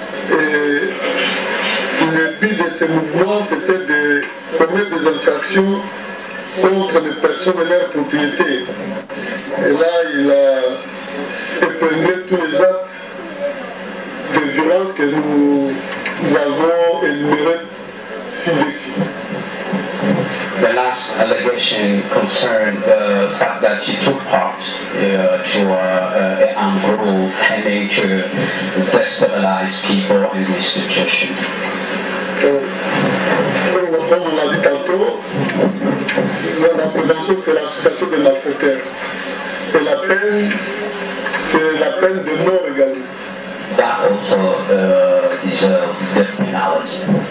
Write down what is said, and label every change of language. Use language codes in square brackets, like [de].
[fr] Et le but de ce mouvement, c'était de commettre des infractions contre les personnes et leurs propriétés. Et là, il a épinglé tous les actes de violence que nous avons énumérés ci-dessus. [en] The last allegation concerned the fact that you took part to an armed group aiming to destabilize people in the institution. [fr] Comme on l'a dit tantôt, la prévention, c'est l'association des malfaiteurs. Et la peine, c'est la peine de mort également. [en] That also deserves death penalty.